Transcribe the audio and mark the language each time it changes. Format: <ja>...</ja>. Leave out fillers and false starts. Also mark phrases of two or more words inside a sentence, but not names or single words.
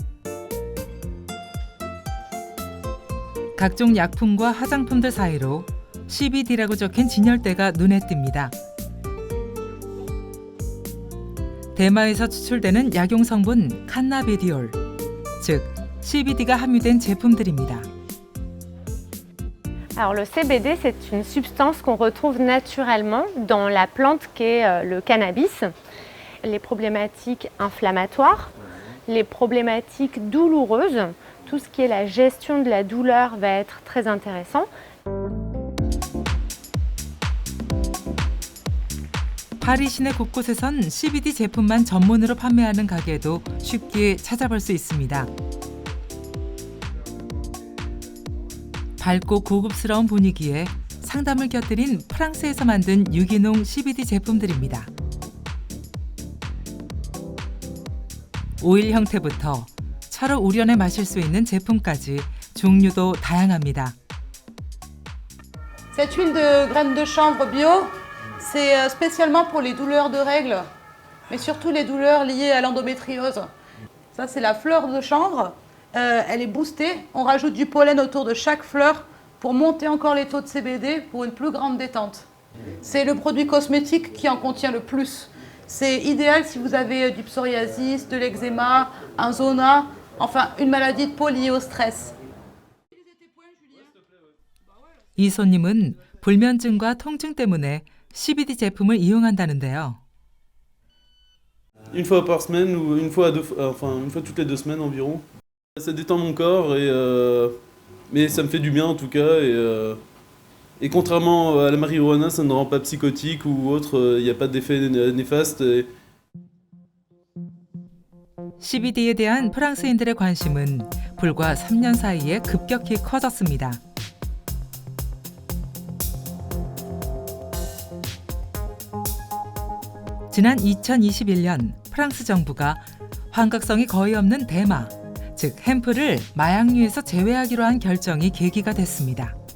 <ko>각종 약품과 화장품들 사이로 CBD라고 적힌 진열대가 눈에 띕니다. 대마에서 추출되는 약용 성분 칸나비디올, 즉 CBD가 함유된 제품들입니다.</ko> <fr>Alors le CBD, c'est une substance qu'on retrouve naturellement dans la plante qu'est le cannabis. Les problématiques inflammatoires, les problématiques douloureuses, tout ce qui est la gestion de la douleur va être très intéressant.</fr> <ko>파리 시내 곳곳에선 CBD 제품만 전문으로 판매하는 가게도 쉽게 찾아볼 수 있습니다. 밝고 고급스러운 분위기에 상담을 곁들인 프랑스에서 만든 유기농 CBD 제품들입니다. 오일 형태부터 차로 우려내 마실 수 있는 제품까지 종류도 다양합니다.</ko> <fr>Cette huile de graines de chanvre bio, c'est spécialement pour les douleurs de règles, mais surtout les douleurs liées à l'endométriose. Ça, c'est la fleur de chanvre. Elle est boostée. On rajoute du pollen autour de chaque fleur pour monter encore les taux de CBD pour une plus grande détente. C'est le produit cosmétique qui en contient le plus. C'est idéal si vous avez du psoriasis, de l'eczéma, un zona, enfin une maladie de peau liée au stress.</fr> <ko>이 손님은 불면증과 통증 때문에 CBD 제품을 이용한다는데요.</ko> <fr>Une fois par semaine ou une fois toutes les 2 semaines environ. Ça détend mon corps et mais ça me fait du bien en tout cas. Et contrairement à la marijuana, ça ne rend pas psychotique ou autre, il n'y a pas d'effet néfaste.</fr> <ko>CBD에 대한 프랑스인들의 관심은 불과 3년 사이에 급격히 커졌습니다. 지난 2021년 프랑스 정부가 환각성이 거의 없는 대마, 즉 햄프를 마약류에서 제외하기로 한 결정이 계기가 됐습니다.</ko>